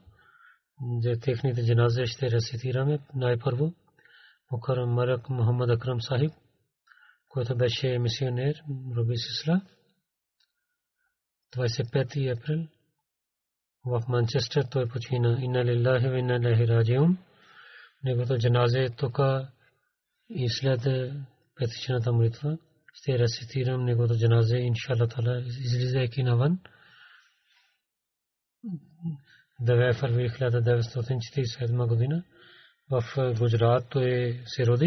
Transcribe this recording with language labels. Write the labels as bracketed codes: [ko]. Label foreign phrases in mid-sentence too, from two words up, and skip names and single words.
[bg] За техните джаназе ще рецитираме. Най-първо Мукаррам Малак Мухаммад Акрам Сахиб, който беше мисионер Руби Сисла. 25 април в Манчестър той почина. [ar] إنا لله وإنا إليه راجعون. [bg] Неговото джаназе тук и след петичната молитва ще рецитирам неговото джаназе, [ar] إن شاء الله تعالى, [bg] излизайки навън. 9 февруари 1947 година в Гуджарат той се роди.